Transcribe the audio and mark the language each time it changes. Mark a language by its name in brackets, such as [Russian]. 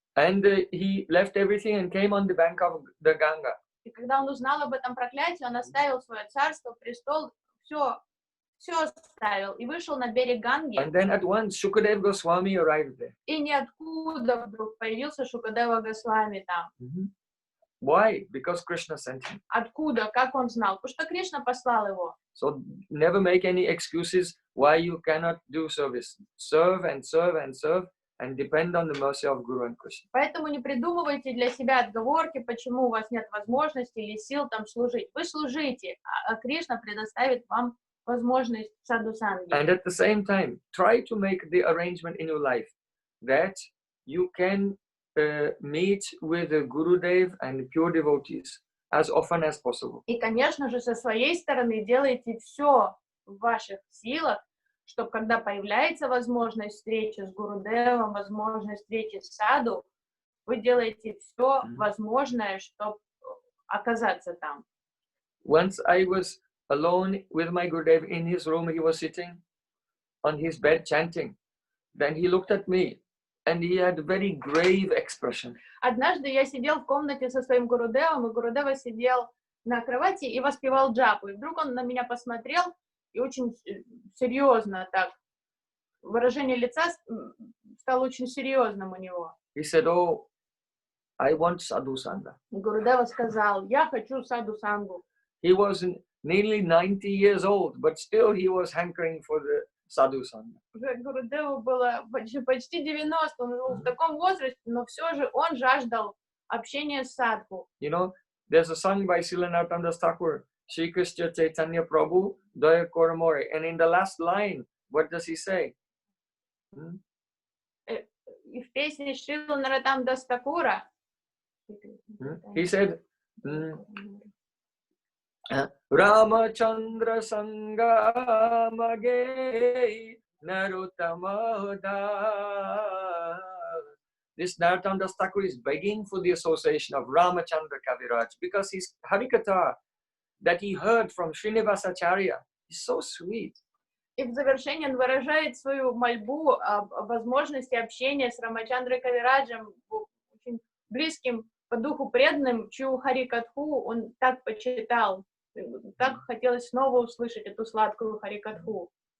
[English] and he left everything and came on the bank of the Ganga. [Russian] И когда он узнал об этом проклятии, он оставил свое царство, престол, все оставил и вышел на берег Ганги. [English] And then at once Shukadev Goswami arrived there. [Russian] И ниоткуда вдруг появился Шукадева Госвами там. [English] Why? Because Krishna sent him. [Russian] Откуда? Как он знал? Потому что Кришна послал его. [English] So never make any excuses why you cannot do service. Serve and serve and serve and depend on the mercy of Guru and Krishna. [Russian] Поэтому не придумывайте для себя отговорки, почему у вас нет возможности или сил там служить. Вы служите, а Кришна предоставит вам возможность саду-санги. [English] And at the same time, try to make the arrangement in your life that you can meet with the Gurudev and pure devotees as often as possible. [Russian] И, конечно же, со своей стороны делайте все в ваших силах, чтобы когда появляется возможность встречи с Гурудевом, возможность встречи с саду, вы делаете все возможное, чтобы оказаться там. [English] Once I was alone with my Gurudev in his room, he was sitting on his bed chanting. Then he looked at me and he had a very grave expression. [Russian] Однажды я сидел в комнате со своим Гурудевом, и Гурудева сидел на кровати и воспевал джапу. И вдруг он на меня посмотрел, и очень серьезно так, выражение лица стало очень серьезным у него. [English] He said, "Oh, I want sadhu sangha." [Russian] Гурудева сказал, я хочу саду-сангу. [English] He was nearly 90 years old, but still he was hankering for the sadhu sangha. [Russian] Гурудеву было почти 90, он был в таком возрасте, но все же он жаждал общения с садху. [English] You know, there's a song by Srila Narottam Thakur, Shri Krishna Chaitanya Prabhu, Daya Koramore. And in the last line, what does he say? [Russian] И в песне Шрила Нароттам Дас Такура [English] He said, [Bangla] Ramachandra Sangha Mage Narottama Das. [English] This Narottam Das Thakur is begging for the association of Ramachandra Kaviraj because his Harikatha that he heard from Srinivasacharya is so sweet. [Russian] И в завершении он выражает свою мольбу о возможности общения с Рамачандрой Кавираджем, очень близким по духу преданным, чью Харикатху он так почитал. Так хотелось снова услышать эту сладкую Харикатху.